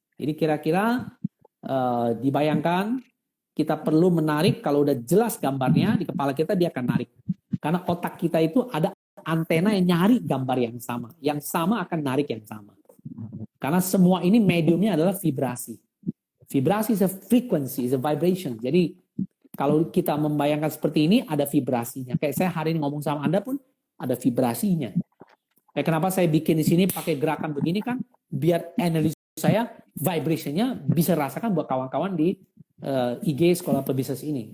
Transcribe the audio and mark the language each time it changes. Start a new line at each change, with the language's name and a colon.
Indonesian: Jadi kira-kira dibayangkan kita perlu menarik, kalau udah jelas gambarnya di kepala kita dia akan narik. Karena otak kita itu ada antena yang nyari gambar yang sama akan narik yang sama. Karena semua ini mediumnya adalah vibrasi.
English: Vibrasi is a frequency, is a vibration.
Indonesian: Jadi kalau kita membayangkan seperti ini ada vibrasinya. Kayak saya hari ini ngomong sama Anda pun ada vibrasinya. Kayak kenapa saya bikin di sini pakai gerakan begini kan, biar energi saya vibrationnya bisa rasakan buat kawan-kawan di IG Sekolah Pebisnis ini.